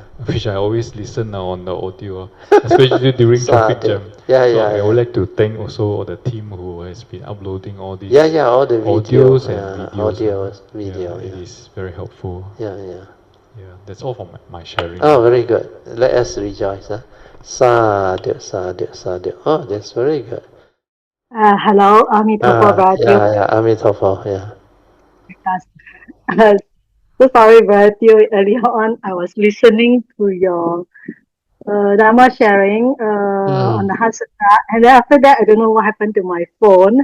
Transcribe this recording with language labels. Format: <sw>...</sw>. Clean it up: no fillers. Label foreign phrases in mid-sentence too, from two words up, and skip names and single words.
<en>which I always listen on the audio, especially during traffic Sadhu. jam. Yeah, So yeah, I would yeah. like to thank also all the team who has been uploading all Yeah, these yeah, all the video, audios and videos. audios, Yeah, video, it yeah. is very helpful. Yeah, yeah. Yeah, that's all for my sharing. Oh, very good. Let us rejoice.</en> <pi>Huh? Sadhu, sadhu, sadhu.</pi> <en>Oh, that's very good. Hello, Amitabha Bharatiya. Yeah, yeah, Amitabha, yeah. So sorry, Bharatiya. Earlier on, I was listening to your Dhamma sharing on Mm. the Heart Sutra, and then after that, I don't know what happened to my phone.</en>